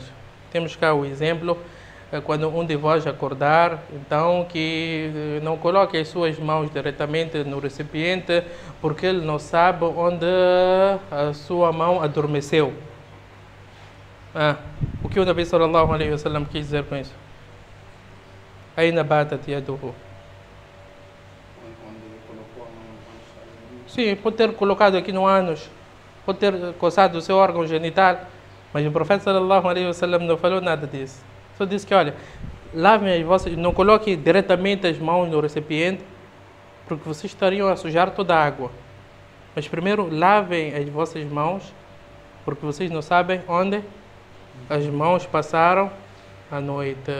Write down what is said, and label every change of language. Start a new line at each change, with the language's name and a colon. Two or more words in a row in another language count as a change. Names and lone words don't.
Portuguese: Temos cá o exemplo, quando um de vós acordar, então que não coloque as suas mãos diretamente no recipiente, porque ele não sabe onde a sua mão adormeceu. O que o Nabi
Arabic: صلى الله عليه وسلم
Portuguese: quis dizer com isso?
Arabic: أين باتت يده.
Portuguese: Sim, pode ter colocado aqui no ânus, pode ter coçado o seu órgão genital, mas o profeta
Arabic: صلى الله عليه وسلم
Portuguese: não falou nada disso. Só disse que, olha, lavem as vossas, não coloquem diretamente as mãos no recipiente, porque vocês estariam a sujar toda a água. Mas primeiro lavem as vossas mãos, porque vocês não sabem onde as mãos passaram à noite.